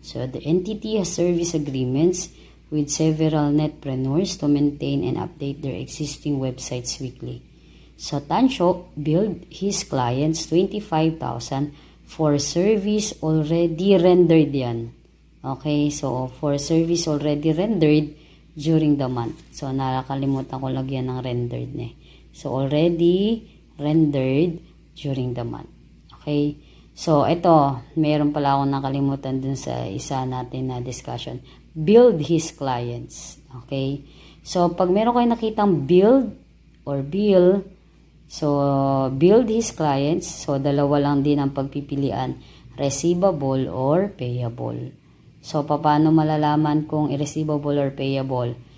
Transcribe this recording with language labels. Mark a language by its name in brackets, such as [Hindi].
[English] So the entity has service agreements with several netpreneurs to maintain and update their existing websites weekly. So, Tansho billed his clients 25,000 for service already rendered yan. Okay, so for service already rendered during the month. [Filipino] So, nakakalimutan ko lagyan ng rendered na. [English] So, already rendered during the month. [Filipino] Okay, so ito, meron pala akong nakalimutan dun sa isa natin na discussion. [English] Build his clients. Okay? So, [Filipino] pag meron kayo nakitang [English] build or bill, so, build his clients. [Filipino] So, dalawa lang din ang pagpipilian. [English] Receivable or payable. [Filipino] So, paano malalaman kung receivable or payable?